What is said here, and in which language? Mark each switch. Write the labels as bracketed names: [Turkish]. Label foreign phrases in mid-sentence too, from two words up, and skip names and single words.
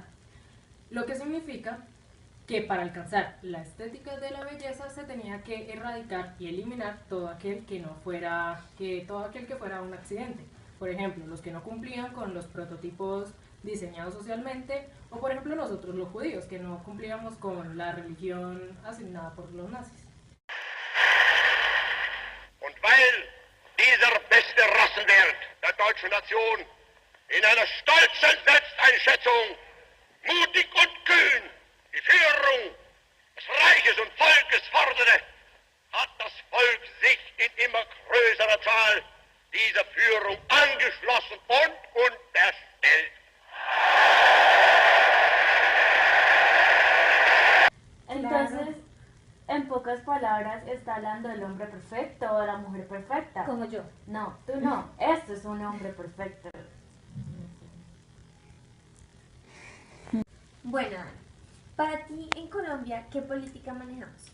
[Spanish] Lo que significa que para alcanzar la estética de la belleza se tenía que erradicar y eliminar todo aquel que no fuera, todo aquel que fuera un accidente. Por ejemplo, los que no cumplían con los prototipos diseñados socialmente, o por ejemplo nosotros los judíos, que no cumplíamos con la religión asignada por los nazis. [German] Und weil dieser beste Rassenwert der deutschen Nation in einer stolzen Selbsteinschätzung mutig und kühn die Führung des Reiches und Volkes forderte, hat das Volk sich in immer größerer Zahl dieser Führung angeschlossen und unterstellt. [Spanish] Entonces, en pocas palabras, está hablando del hombre perfecto o de la mujer perfecta. Como yo. No, tú no. Esto es un hombre perfecto. Bueno, para ti en Colombia, ¿qué política manejamos?